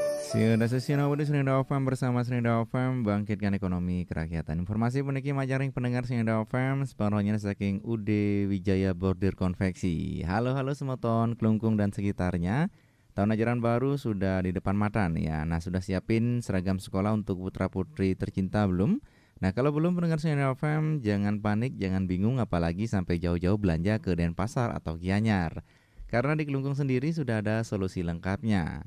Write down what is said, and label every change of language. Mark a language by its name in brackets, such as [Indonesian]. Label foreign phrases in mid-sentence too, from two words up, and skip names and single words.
[Indonesian] Sudah sesi di Serinda FM bersama Serinda FM bangkitkan ekonomi kerakyatan. [Balinese] Informasi peniki majaring pendengar Serinda FM separuhnya saking UD Wijaya Bordir Konveksi. [Indonesian] Halo semoton, Kelungkung dan sekitarnya. Tahun ajaran baru sudah di depan mata nih ya. Nah, sudah siapin seragam sekolah untuk putra putri tercinta belum? Nah, kalau belum pendengar Serinda FM jangan panik, jangan bingung apalagi sampai jauh-jauh belanja ke Denpasar atau Gianyar. Karena di Kelungkung sendiri sudah ada solusi lengkapnya.